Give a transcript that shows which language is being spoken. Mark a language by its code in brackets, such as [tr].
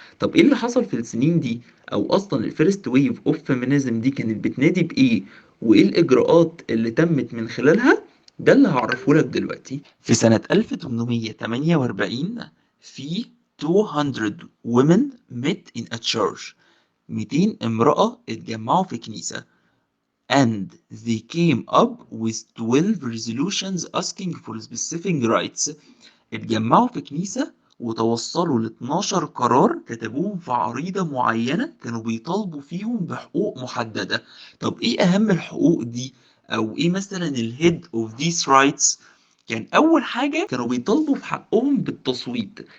[ar] طب ايه اللي حصل في السنين دي؟ او اصلا [en] الفيرست wave of feminism [ar] دي كانت بتنادي بايه؟ وايه الاجراءات اللي تمت من خلالها؟ ده اللي هعرفه لك دلوقتي. في سنة 1848 في 200 [en] women met in a church، [ar] 200 امرأة اتجمعوا في كنيسة. [en] And they came up with 12 resolutions asking for specific rights. [ar] اتجمعوا في كنيسة وتوصلوا ل 12 قرار كتبوهم في عريضة معينة كانوا بيطالبوا فيهم بحقوق محددة. طب ايه اهم الحقوق دي؟ او ايه مثلا [en] الهيد of these rights؟ [ar] كان اول حاجة كانوا بيطالبوا في حقهم بالتصويت.